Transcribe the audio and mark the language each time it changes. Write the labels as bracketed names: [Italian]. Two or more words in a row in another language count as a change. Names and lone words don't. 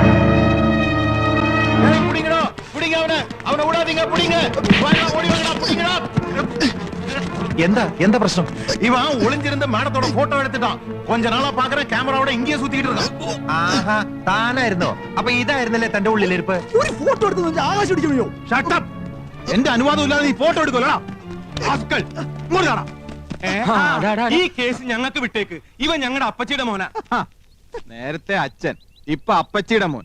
[Malayalam] എന്താ പ്രശ്നം? [Tamil] இவன் ஒளிஞ்சிருந்த மேடத்தோட போட்டோ எடுத்துட்டான். கொஞ்ச நாளா பாக்குற கேமராவோட இங்கேயே சுத்திட்டு இருக்கான். [Malayalam] ആഹാ, താനായിരുന്നോ? അപ്പൊ ഇതായിരുന്നല്ലേ തന്റെ ഉള്ളിലിരിപ്പ്? ഒരു ഫോട്ടോ എടുത്ത് ആകാശം ഇടിച്ചു വീഴോ? [English] shut up. [Malayalam] എന്റെ അനുവാദം ഇല്ലാതെ നീ ഫോട്ടോ എടുക്കോലടാ. ആസ്കൽ മുറിയാടാ. ഈ കേസ് ഞങ്ങൾക്ക് വിട്ടേക്ക്. ഇവൻ ഞങ്ങളുടെ അപ്പച്ചിയുടെ മോനാ. നേരത്തെ അച്ഛൻ, ഇപ്പൊ അപ്പച്ചിയുടെ മോൻ.